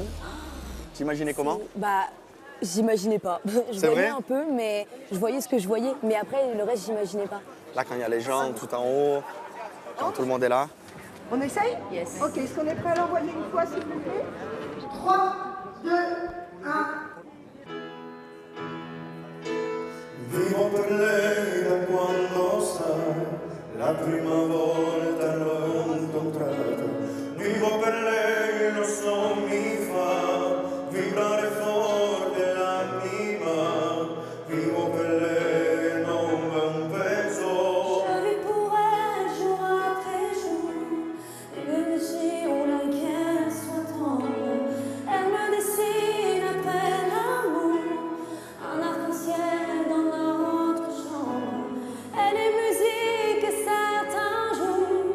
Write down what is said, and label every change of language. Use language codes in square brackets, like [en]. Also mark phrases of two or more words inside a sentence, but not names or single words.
[fr] T'imaginais comment? Bah, j'imaginais pas. Je C'est voyais vrai un peu, mais je voyais ce que je voyais. Mais après, le reste, j'imaginais pas. Là, quand il y a les gens tout en haut, quand tout le monde est là. On essaye? Yes. Ok, est-ce qu'on est prêt à l'envoyer une fois, s'il vous plaît? 3, 2, 1. [it] Vivo per lei da quando sai, la prima volta l'ho incontrata. Vivo per lei, lo so, mi fa vibrare forte l'anima. Vivo per lei, non va un peso. [fr] Je vis pour elle jour après jour, même si on laquelle soit tendre. Elle me dessine après l'amour, un arc-en-ciel dans notre chambre. Elle est musique certains jours,